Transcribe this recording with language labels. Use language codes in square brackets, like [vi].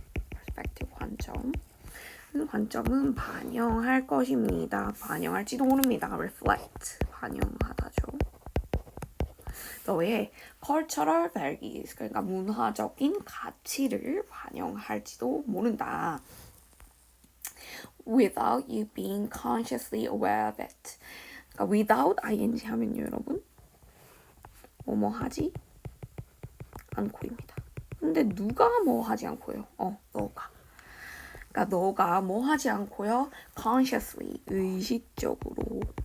[ko] perspective 관점. 그 관점은 반영할 것입니다. 반영할지도 모릅니다. reflect. 반영하다죠. 너의 cultural values, 그러니까 문화적인 가치를 반영할지도 모른다. [en] Without you being consciously aware of it. [ko] 그러니까 without ing 하면요, 여러분. 뭐뭐 하지 않고입니다. 근데 누가 뭐 하지 않고요? 너가. 그러니까 너가 뭐 하지 않고요. consciously, 의식적으로.